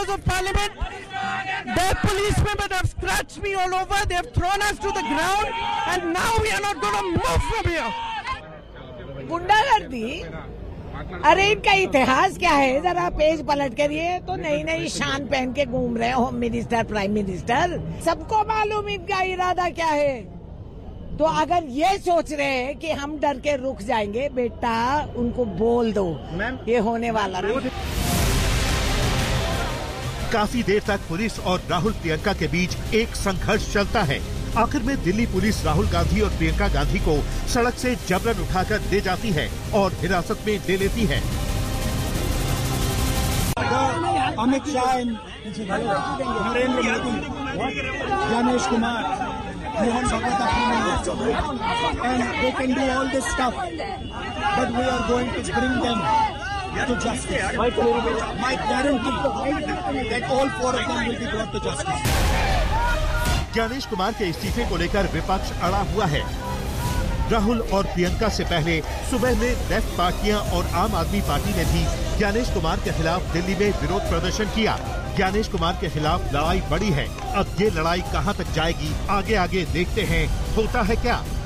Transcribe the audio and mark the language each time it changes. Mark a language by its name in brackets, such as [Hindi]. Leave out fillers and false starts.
[English] Their policemen have scratched me all over. They have thrown us to the ground, and now we are not going to move from here. [Hindi] गुंडागर्दी? अरे इनका इतिहास क्या है? जरा page पलट करिए तो नई नई शान पहन के घूम रहे होम मिनिस्टर, प्राइम मिनिस्टर, सबको मालूम इनका इरादा क्या है। तो अगर ये सोच रहे हैं कि हम डर के रुक जाएंगे, बेटा उनको बोल दो ये होने वाला नहीं। काफी देर तक पुलिस और राहुल, प्रियंका के बीच एक संघर्ष चलता है। आखिर में दिल्ली पुलिस राहुल गांधी और प्रियंका गांधी को सड़क से जबरन उठाकर ले जाती है और हिरासत में ले लेती है। [English] Amit Shah, Narendra Modi, Gyanesh Kumar, Mohan Bhagwat, and they can do all this stuff, but we are going to bring them to justice. My guarantee that all four of them will be brought to justice. [Hindi] Gyanesh Kumar के इस्तीफे को लेकर विपक्ष अड़ा हुआ है। राहुल और प्रियंका से पहले सुबह में लेफ्ट पार्टियां और आम आदमी पार्टी ने भी ज्ञानेश कुमार के खिलाफ दिल्ली में विरोध प्रदर्शन किया। ज्ञानेश कुमार के खिलाफ लड़ाई बड़ी है। अब ये लड़ाई कहां तक जाएगी, आगे आगे देखते हैं होता है क्या।